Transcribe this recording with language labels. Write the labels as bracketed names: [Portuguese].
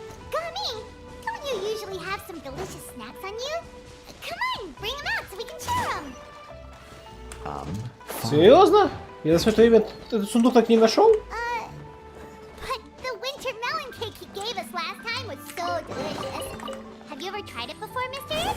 [English] Gaming, don't you usually have some delicious snacks on you? Come on, bring them out so we can share them. [Russian] Серьезно? Я за все это время этот сундук так не нашел? [English] But the winter melon cake he gave us last time was so delicious. Have you ever tried it before, mister?